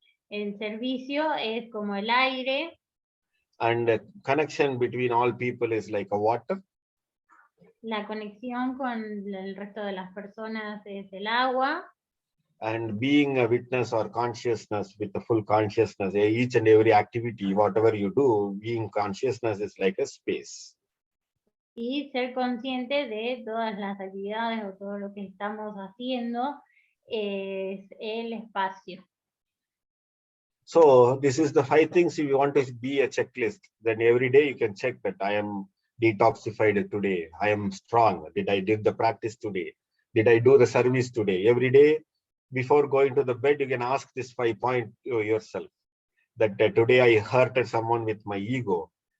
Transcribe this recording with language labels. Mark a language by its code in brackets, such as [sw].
[es] El servicio es como el aire. [en] And the connection between all people is like a water. [es] La conexión con el resto de las personas es el agua. [en] And being a witness or consciousness with the full consciousness, each and every activity, whatever you do, being consciousness is like a space. [es] Y ser consciente de todas las actividades o todo lo que estamos haciendo es el espacio. [en] So this is the 5 things. If you want to be a checklist, then every day you can check that I am detoxified today. I am strong. Did I do the practice today? Did I do the service today? Every day before going to the bed, you can ask this 5 point yourself that today I hurted someone with my ego.